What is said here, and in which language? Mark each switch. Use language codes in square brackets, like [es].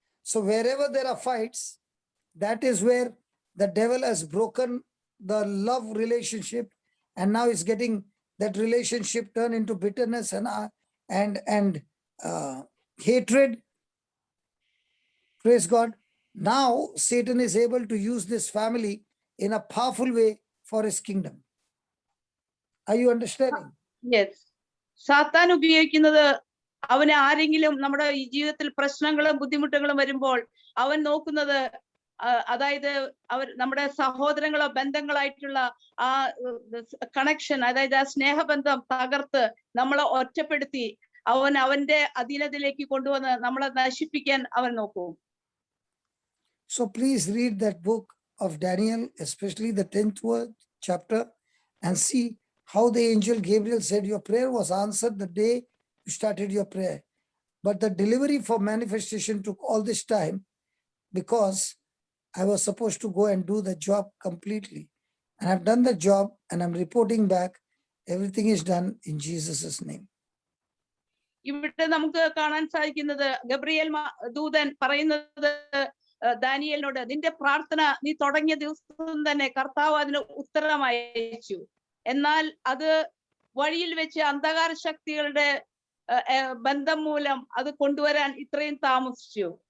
[en] So wherever there are fights, that is where the devil has broken the love relationship, and now is getting that relationship turned into bitterness and hatred. Praise God. Now Satan is able to use this family in a powerful way for his kingdom. Are you understanding? Yes. [ml] സാത്താൻ ഉപയോഗിക്കുന്നത് അവന് ആരെങ്കിലും നമ്മുടെ ഈ ജീവിതത്തിൽ പ്രശ്നങ്ങളും ബുദ്ധിമുട്ടുകളും വരുമ്പോൾ അവൻ നോക്കുന്നത് അതായത് നമ്മുടെ സഹോദരങ്ങളോ ബന്ധങ്ങളായിട്ടുള്ള ആ കണക്ഷൻ, അതായത് ആ സ്നേഹബന്ധം തകർത്ത് നമ്മളെ ഒറ്റപ്പെടുത്തി അവന്റെ അധീനതയിലേക്ക് കൊണ്ടുവന്ന് നമ്മളെ നശിപ്പിക്കാൻ അവൻ നോക്കും. [en] So please read that book of Daniel, especially the 10th chapter, and see how the angel Gabriel said your prayer was answered the day you started your prayer. But the delivery for manifestation took all this time because I was supposed to go and do the job completely. And I've done the job and I'm reporting back. Everything is done in Jesus' name. [ml] ഇവിടെ നമുക്ക് കാണാൻ സാധിക്കുന്നത് Gabriel ദൂതൻ പറയുന്നത് ദാനിയേലിനോട്, നിന്റെ പ്രാർത്ഥന നീ തുടങ്ങിയ ദിവസം തന്നെ കർത്താവ് അതിന് ഉത്തരം അയച്ചു. എന്നാൽ അത് വഴിയിൽ വെച്ച് അന്ധകാര ശക്തികളുടെ ബന്ധം മൂലം അത് കൊണ്ടുവരാൻ ഇത്രയും താമസിച്ചു.